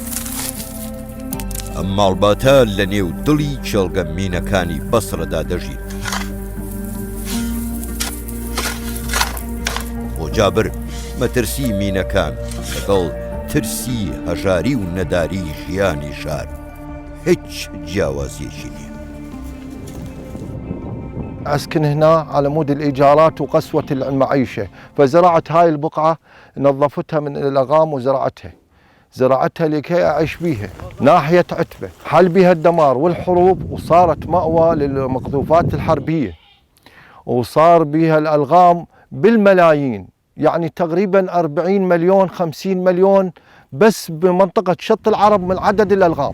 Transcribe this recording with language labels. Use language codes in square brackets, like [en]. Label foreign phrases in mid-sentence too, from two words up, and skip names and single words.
[ckb] ئەم ماڵباتە لە نێو دڵی کێڵگە مینەکانی بەسڕەدا دەژین. بۆ جابر مەترسی مینەکان لەگەڵ ترسی هەژاری و نەداری ژیانی شار هیچ جیاوازیەکی نییە. [ar] أسكن هنا على مود الإيجارات وقسوة المعيشة، فزرعت هاي البقعة، نظفتها من الألغام زرعتها لكي أعيش بيها ناحية عتبة. حل بها الدمار والحروب، وصارت مأوى للمقذوفات الحربية، وصار بها الألغام بالملايين، يعني تقريبا 40 مليون 50 مليون بس بمنطقة شط العرب من عدد الألغام.